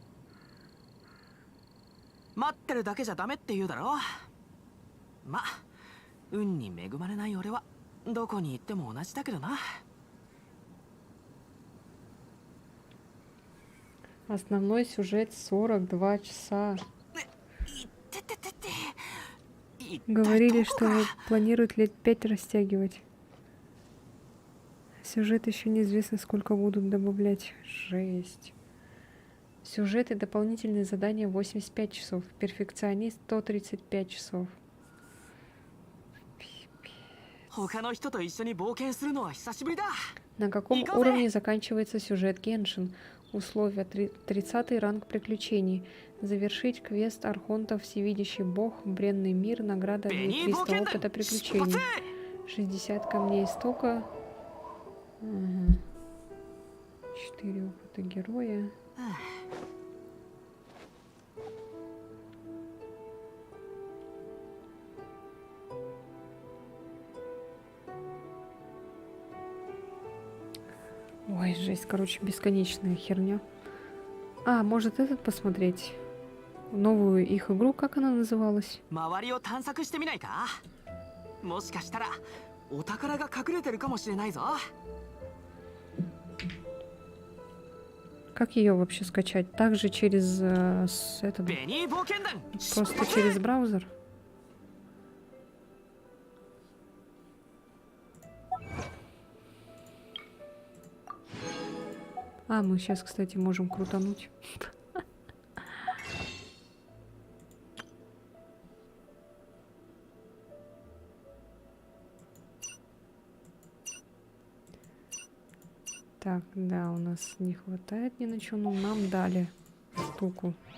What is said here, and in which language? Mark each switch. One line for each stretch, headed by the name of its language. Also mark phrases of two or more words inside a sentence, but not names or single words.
Japanese: 待ってるだけじゃダメって言うだろ。ま、 運に恵まれない俺はどこに行っても同じだけどな。
Russian: Основной сюжет 42 часа.
Japanese: てててて。一体
Russian: Говорили,
Japanese: どこ
Russian: что
Japanese: が
Russian: планируют лет 5 растягивать. Сюжет еще неизвестно, сколько будут добавлять. Жесть. Сюжет и дополнительные задания 85 часов. Перфекционист 135 часов.
Japanese: 他の人と一緒に冒険するのは久しぶりだ。
Russian: На каком Николай! уровне заканчивается сюжет Геншин? Условия 30 ранг приключений. Завершить квест Архонта Всевидящий Бог, бренный мир, награда 300 опыта приключений. 60 камней истока. Ага. 4 опыта героя. Ой, жесть, короче, бесконечная херня. А, может этот посмотреть? Новую их игру, как она называлась?
Japanese: 周りを探索してみないか。もしかしたらお宝が隠れてるかもしれないぞ。
Russian: Как ее вообще скачать? Также через этого,
Japanese: ベニー冒険団。
Russian: просто через браузер? А, мы сейчас, кстати, можем крутануть. Так, да, у нас не хватает ни на что, но нам дали штуку.